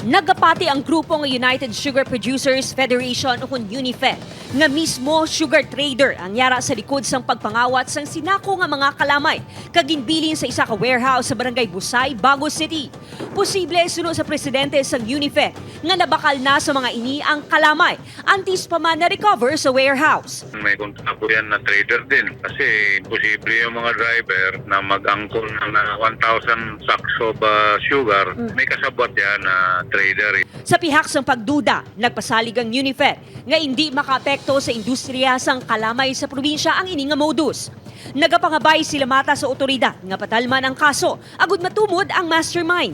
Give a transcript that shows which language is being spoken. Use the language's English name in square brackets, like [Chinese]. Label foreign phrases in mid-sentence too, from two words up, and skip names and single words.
[Hiligaynon] Nagapati ang grupo ng United Sugar Producers Federation o UNIFED nga mismo sugar trader ang yara sa likod sang pagpangawat sang sinako nga mga kalamay kaginbilin sa isa ka warehouse sa Barangay Busay, Bago City. Posible sunod sa presidente sang UNIFED nga nabakal na sa mga ini ang kalamay antes pa man na-recover sa warehouse. [Filipino] May kontrako yan na trader din kasi posible yung mga driver na mag-angkol ng [English] 1,000 sacks of sugar. [Filipino] May kasabot yan na trader. [Hiligaynon] Sa pihak sang pagduda, nagpasalig ang UNIFED nga hindi makaapekto sa industriya sang kalamay sa probinsya ang ini nga modus. Nagapangabay sila mata sa otoridad nga patalman ang kaso, agud matumod ang mastermind.